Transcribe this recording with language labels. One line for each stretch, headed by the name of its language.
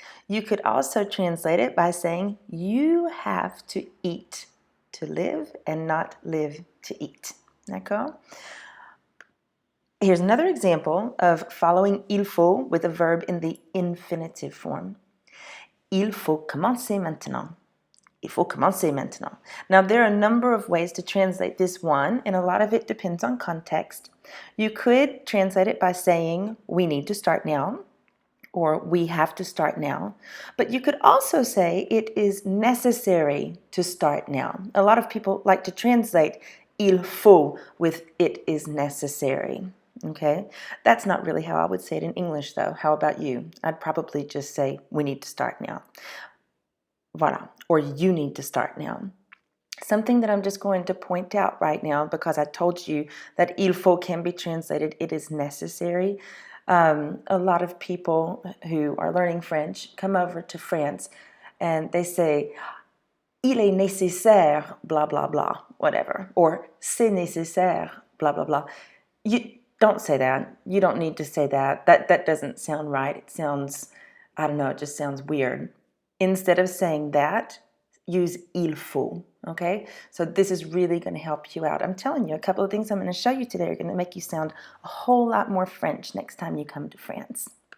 English: You could also translate it by saying you have to eat to live and not live to eat.
French: D'accord?
English: Here's another example of following il faut with a verb in the infinitive form.
French: Il faut commencer maintenant. Il faut commencer maintenant.
English: Now, there are a number of ways to translate this one, and a lot of it depends on context. You could translate it by saying, we need to start now, or we have to start now. But you could also say it is necessary to start now. A lot of people like to translate il faut with it is necessary. Okay, that's not really how I would say it in English, though. How about you? I'd probably just say, we need to start now. Voilà, or you need to start now. Something that I'm just going to point out right now, because I told you that il faut can be translated, it is necessary. A lot of people who are learning French come over to France and they say,
French: il est nécessaire,
English: blah, blah, blah, whatever. Or
French: c'est nécessaire,
English: blah, blah, blah. You don't say that. You don't need to say that. That doesn't sound right. It sounds I don't know, it just sounds weird. Instead of saying that, use il faut, okay? So this is really going to help you out. I'm telling you, a couple of things I'm going to show you today are going to make you sound a whole lot more French next time you come to France.